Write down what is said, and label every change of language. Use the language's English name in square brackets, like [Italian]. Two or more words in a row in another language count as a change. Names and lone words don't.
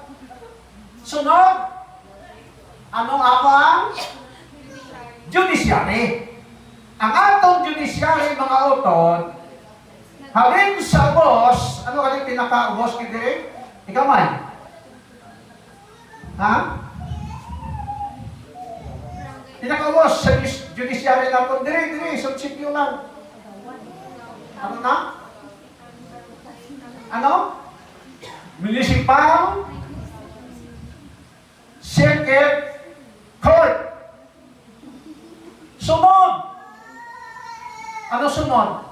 [Waray] Sunod, anong ang judiciary. Ang atong judiciary, mga utod, halin sa ubos, ano ka yung pinaka-ubos kiti? Ikaw man? Ha? Pinakawas sa judiciary natin, dire, sa sityo lang. Ano na? Ano? Municipal Circuit Court. Sunod. Ano sunod?